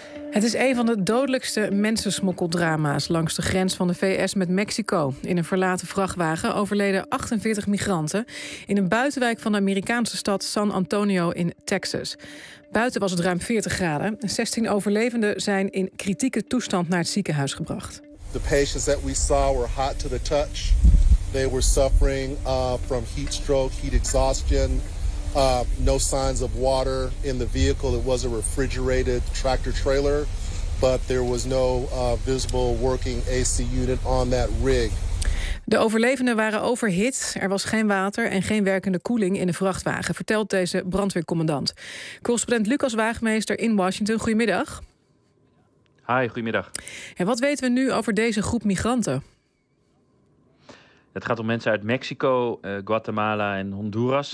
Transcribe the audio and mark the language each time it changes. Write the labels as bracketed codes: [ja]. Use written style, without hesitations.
[nl] Het is een van de dodelijkste mensensmokkeldrama's langs de grens van de VS met Mexico. In een verlaten vrachtwagen overleden 48 migranten in een buitenwijk van de Amerikaanse stad San Antonio in Texas. Buiten was het ruim 40 graden. 16 overlevenden zijn in kritieke toestand naar het ziekenhuis gebracht. [en] The patients that we saw were hot to the touch. They were suffering from heat stroke, heat exhaustion. No signs of water in the vehicle. It was a refrigerated tractor trailer, but there was no visible working AC unit on that rig. [nl] De overlevenden waren overhit. Er was geen water en geen werkende koeling in de vrachtwagen, vertelt deze brandweercommandant. Correspondent Lucas Waagmeester in Washington. Goedemiddag. Hi, goedemiddag. En wat weten we nu over deze groep migranten? Het gaat om mensen uit Mexico, Guatemala en Honduras.